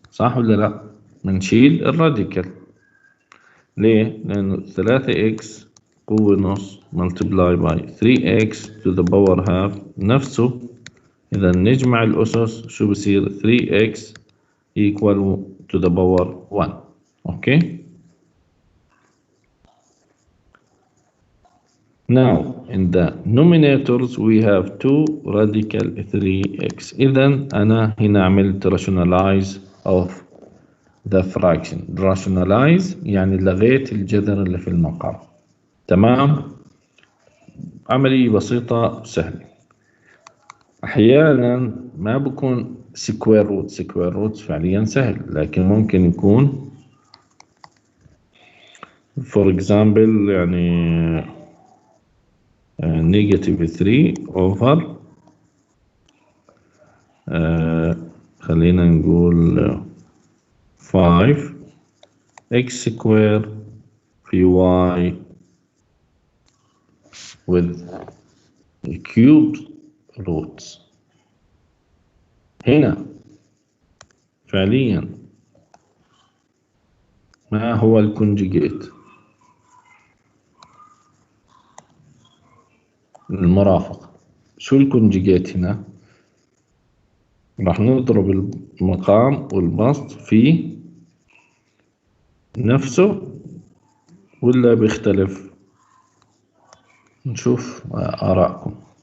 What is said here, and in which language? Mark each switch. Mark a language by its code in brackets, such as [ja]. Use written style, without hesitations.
[ar] صح ولا لا؟ بنشيل الراديكال. ليه؟ لأنه [en] 3x [ar] قوة نص [en] multiply by 3x to the power half [ar] نفسه. إذا نجمع الأسس شو بصير [en] 3x equal to the power 1. Okay. Now in the numerators we have 2 radical 3x. [ar] إذا أنا هنا عملت [en] rationalize of the fraction. [ar] rationalize يعني لغيت الجذر اللي في المقام. تمام. عملية بسيطة سهلة. أحيانا ما بكون square root فعليا سهل لكن ممكن يكون [en] for example [ar] يعني negative 3 over خلينا نقول 5 x square في y [en] with cubed roots. [ar] هنا فعليا ما هو الكونجيجيت المرافق؟ شو الكونجيجيت هنا؟ راح نضرب المقام والبسط في نفسه ولا بيختلف؟ نشوف آراءكم.